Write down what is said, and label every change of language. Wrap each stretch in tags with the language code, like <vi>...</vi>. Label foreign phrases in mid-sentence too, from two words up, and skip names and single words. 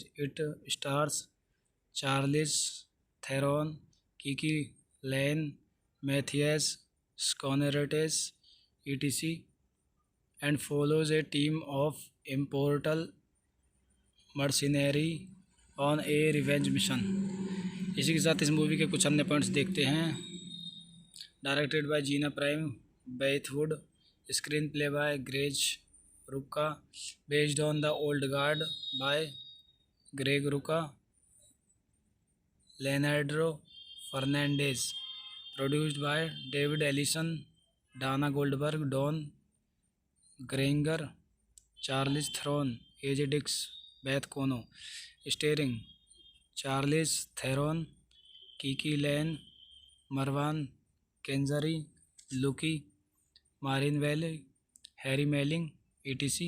<en>It stars Charlize Theron, KiKi Layne, Matthias Schoenaerts, etc. and follows a team of immortal mercenary on a revenge mission.</en> <hi>इसी के साथ इस मूवी के कुछ अन्य पॉइंट्स देखते हैं।</hi> <en>Directed by Gina Prince Bythewood, screenplay by Greg Rucka, based on The Old Guard by Greg Rucka, लेनार्डो फर्नांडेज। Produced by David Ellison, Dana Goldberg, Don Granger, Charlize Theron, AJ Dix, Beth Kono. Starring Charlize Theron, KiKi Layne, Marwan Kenzari, Luca, Marinelli, Harry Melling, etc.</en>